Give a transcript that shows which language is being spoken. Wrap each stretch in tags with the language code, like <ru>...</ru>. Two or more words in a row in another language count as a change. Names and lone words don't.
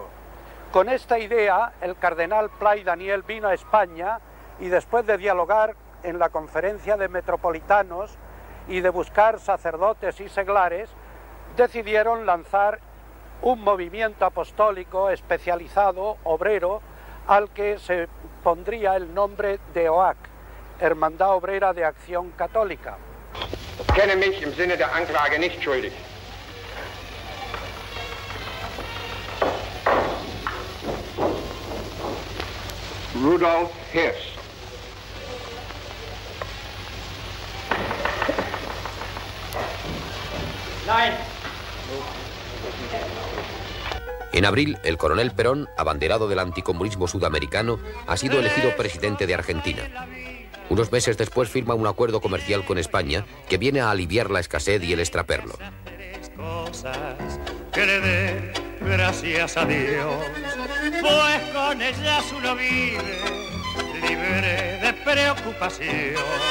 <es>Con esta idea, el cardenal Pla y Daniel vino a España y después de dialogar en la conferencia de metropolitanos y de buscar sacerdotes y seglares, decidieron lanzar un movimiento apostólico especializado, obrero, al que se pondría el nombre de OAC, Hermandad Obrera de Acción Católica.</es> <de>Kenne mich im Sinne der Anklage nicht schuldig. Rudolf Hirsch. Nein.</de> <es>En abril, el coronel Perón, abanderado del anticomunismo sudamericano, ha sido elegido presidente de Argentina. Unos meses después firma un acuerdo comercial con España que viene a aliviar la escasez y el extraperlo. Que le dé gracias a Dios, pues con ellas uno vive libre de preocupación.</es>